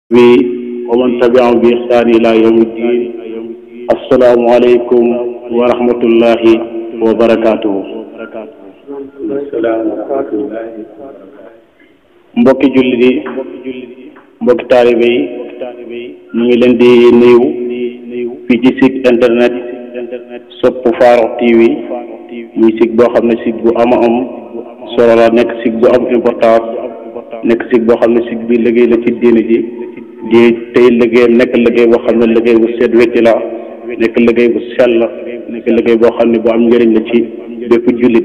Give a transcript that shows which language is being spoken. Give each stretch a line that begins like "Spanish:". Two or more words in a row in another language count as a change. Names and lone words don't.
Arabic: ومن تبعهم بإحسان إلى يوم الدين. السلام عليكم ورحمة الله وبركاته.
Wolof: mbokki jullit yi mbokki taalibe yi ñu ngi leen di nuyu fii ci
French: site internet
Wolof: Sope Farokh TV muy site boo xam ne site bu am solo la, nekk site bu am importance, nekk site boo xam ne site bi liggéey la ci diine ji di tey nekk liggéey boo xam ne liggéey bu set wecc la, nekk liggéey bu sell, nekk liggéey boo xam ne bu am njëriñ la ci bépp jullit.